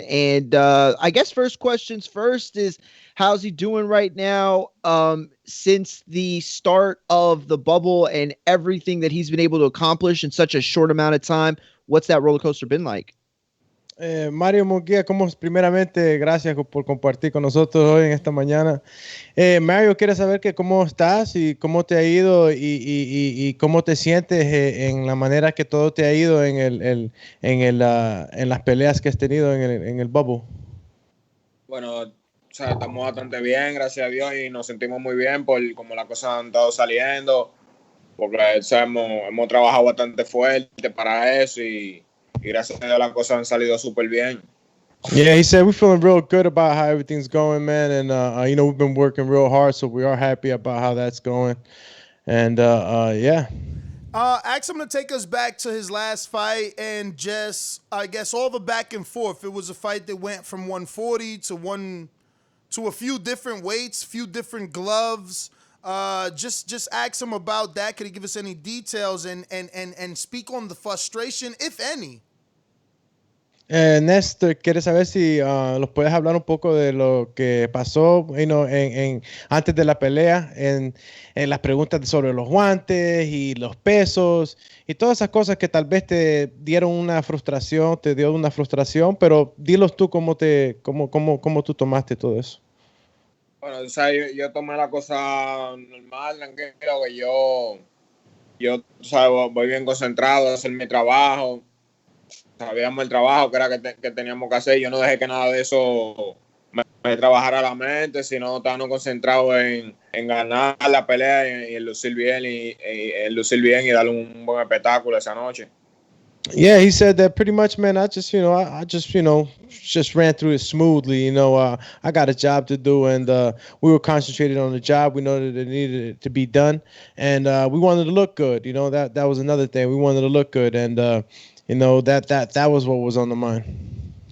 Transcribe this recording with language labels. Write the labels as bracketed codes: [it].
[en] And I guess first questions first is, how's he doing right now since the start of the bubble and everything that he's been able to accomplish in such a short amount of time? What's that roller coaster been like? [es] Mario Munguía, primeramente, gracias por compartir con nosotros hoy en esta mañana. Mario quiere saber que cómo estás y cómo te ha ido y cómo te sientes en la manera que todo te ha ido en las peleas que has tenido en el bubble. Bueno, estamos bastante bien, gracias a Dios, y nos sentimos muy bien por cómo las cosas han estado saliendo, porque hemos trabajado bastante fuerte para eso y gracias a Dios las cosas han salido súper bien. [en] Yeah, he said we're feeling real good about how everything's going, man, and we've been working real hard, so we are happy about how that's going, and yeah. Ask him to take us back to his last fight and just, I guess, all the back and forth. It was a fight that went from 140 to a few different weights, few different gloves. Just ask him about that. Could he give us any details and speak on the frustration, if any? [es] Néstor, ¿quieres saber si los puedes hablar un poco de lo que pasó antes de la pelea, en las preguntas sobre los guantes y los pesos y todas esas cosas que tal vez te dio una frustración, pero dilos tú cómo tú tomaste todo eso. Bueno, o sea, yo tomé la cosa normal, tranquilo, que yo ¿sabes? Voy bien concentrado a hacer mi trabajo. Sabíamos el trabajo que era que teníamos que hacer. Yo no dejé que nada de eso me trabajara la mente, sino estábamos concentrados en ganar la pelea y en lucir bien y darle un buen espectáculo esa noche. [en] Yeah, he said that pretty much, man. I just ran through it smoothly. I got a job to do, and we were concentrated on the job. We know that it needed to be done, and we wanted to look good. That was another thing. We wanted to look good, and that was what was on the mind.